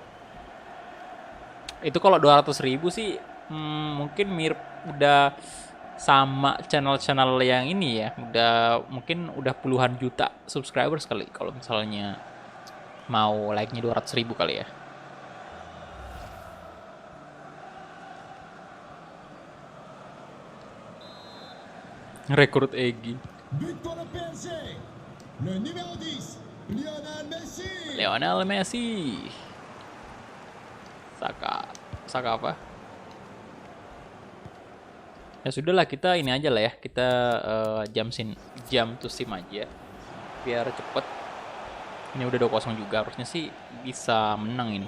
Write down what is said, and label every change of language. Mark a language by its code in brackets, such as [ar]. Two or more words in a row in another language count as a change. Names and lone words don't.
[id] Itu kalau 200.000 sih mungkin mirip udah sama channel-channel yang ini ya. Mungkin udah puluhan juta subscribers kali kalau misalnya mau like-nya 200.000 kali ya. Rekrut Egy. [fr] But pour le PSG. Le numéro 10, Lionel Messi. Lionel Messi. [id] Saka apa? Ya sudahlah, kita ini aja lah ya. Kita jam to sim aja. Biar cepet. Ini udah 2-0 juga, harusnya sih bisa menang ini.